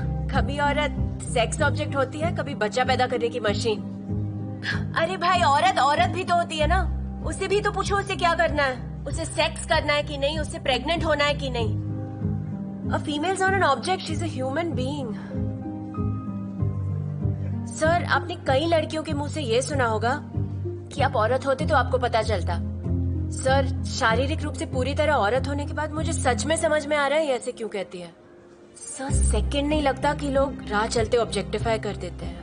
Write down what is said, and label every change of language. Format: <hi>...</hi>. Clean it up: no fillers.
<hi>कभी औरत sex object होती है, कभी बच्चा पैदा करने की मशीन। अरे भाई, औरत भी तो होती है ना, उससे भी तो पूछो उसे क्या करना है, उसे सेक्स करना है कि नहीं, उससे प्रेग्नेंट होना है कि नहीं।</hi> <en>A female is not an object, she's a human being.</en> <hi>Sir, आपने कई लड़कियों के मुंह से ये सुना होगा कि आप औरत होते तो आपको पता चलता। सर, शारीरिक रूप से पूरी तरह औरत होने के बाद मुझे सच में समझ में आ रहा है ये ऐसे क्यों कहती है। सर, सेकंड नहीं लगता कि लोग राह चलते ऑब्जेक्टिफाई कर देते हैं।</hi>